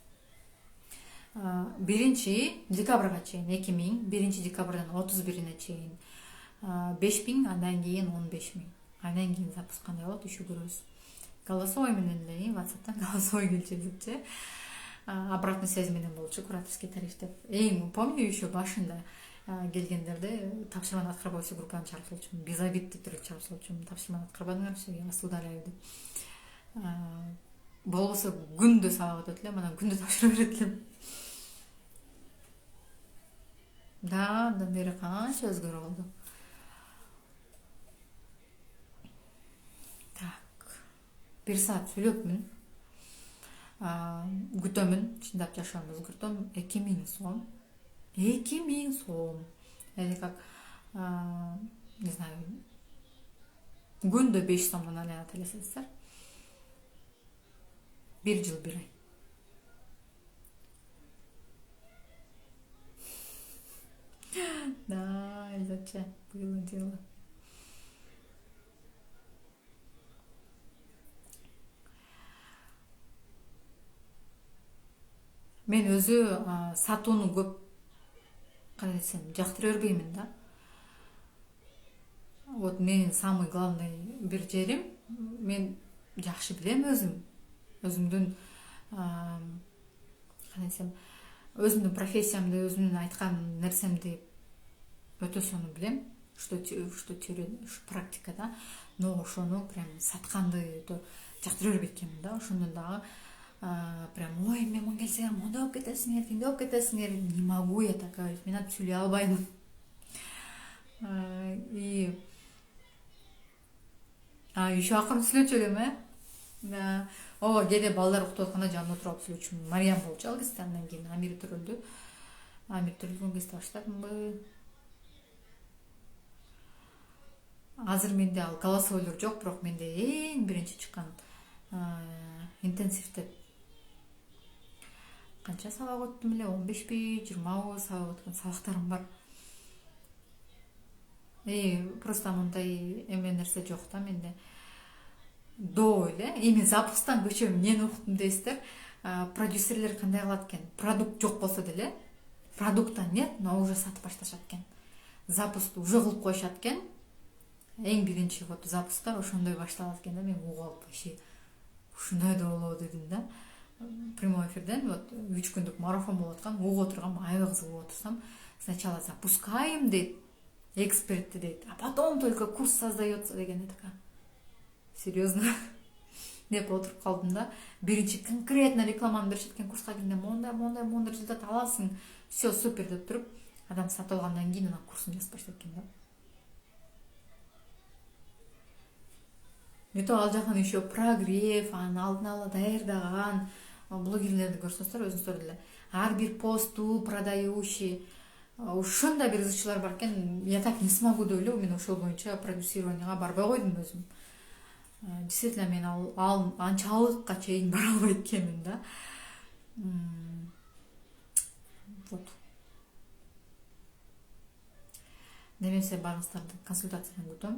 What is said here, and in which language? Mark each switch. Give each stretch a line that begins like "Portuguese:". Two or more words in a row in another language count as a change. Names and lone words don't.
Kyrgyz: 1 декабрга чейин 2000, 1 декабрдан 31-ине чейин 5000, андан кийин 15000. Андан кийин запуск кандай болот, еще көрөбүз. Голосовой менен эле, WhatsApp'тан голосовой келчү депчи.
Russian: Обратная связь
Kyrgyz: менен болчу,
Russian: кураторский тариф деп.
Kyrgyz: Помню, еще башында келгендерде тапшырманы аткарбайсыз группаны чыгарып салчумун.
Russian: Без обид
Kyrgyz: деп туруп чыгарып салчумун. Тапшырманы аткарбадыңар,
Russian: я вас удаляю деп.
Kyrgyz: Болбосо күндө сабак өтөт эле, анан күндө тапшыра берет элем. Да, андан бери канча өзгөрүү болду. 1 саат сүйлөпмүн. Күтөмүн, чындап жашоону өзгөртөм. 2000 сом. 2000 сом.
Russian: Или как, не знаю,
Kyrgyz: күндө 5 сомдон айланат элесиңиздер. 1 жыл 1 ай. Да,
Russian: зачем было дело?
Kyrgyz: Мен өзү сатууну көп кандай десем жактыра бербеймин да. Вот менин
Russian: самый главный
Kyrgyz: бир жерим, мен жакшы билем өзүмдүн кандай десем, өзүмдүн профессиямды, өзүмдүн айткан нерсемди өтө сонун билем, что практикада, но ошону прям сатканды өтө жактыра бербейт экенмин да. Ошондон дагы прям ой, мен келсеңер мондай болуп кетесиңер, тиндей болуп кетесиңер,
Russian: не могу я так говорить,
Kyrgyz: мен антип сүйлөй албайм.
Russian: И еще
Kyrgyz: акырын сүйлөчү элем, да. Ооба, кээде балдар уктап атканда жанында туруп алып сүйлөчүмүн. Мариям болчу ал кезде, андан кийин Амир төрөлдү. Амир төрөлгөн кезде баштадымбы. Азыр менде ал голосовойлор жок, бирок менде эң биринчи чыккан интенсивде канча сабак өттүм эле, 15 20 сабак өткөн сабактарым бар. Просто мындай эме нерсе жок да менде. До эле, эми запустан көчөм, эмнени уктум дейсиздер. Продюсерлер кандай кылат экен? Продукт жок болсо деле,
Russian: продукта нет, но уже
Kyrgyz: сатып башташат экен. Запусту уже кылып коюшат экен. Эң биринчи вот запустар ошондой башталат экен да. Мен угуп алып, вообще ушундай да болобу дедим да. Прямой эфирден вот 3 күндүк марафон болуп аткан, угуп отургам, аябай кызык болуп отурсам,
Russian: сначала запускаем дейт, эксперты дейт, а потом только курс создается деген. Я такая, серьезно?
Kyrgyz: Деп отуруп калдым да. Биринчи конкретно рекламаны беришет экен, курска киргенде мондай результат аласың,
Russian: все супер
Kyrgyz: деп туруп, адам сатып алгандан кийин анан курсун жазып баштайт экен да. Мето ал жактан еще прогрев, анын алдын ала даярдаган блогерлерди көрсөңүздөр, өзүңүздөр деле ар бир посту продающий, ушундай бир ызычылар бар экен.
Russian: Я так не смогу
Kyrgyz: деп эле мен ошол боюнча продюсированияга барбай койдум өзүм. Действительно мен ал анчалыкка чейин бара албайт экенмин да. Вот. Немесе барыңыздарды консультациядан күтөм.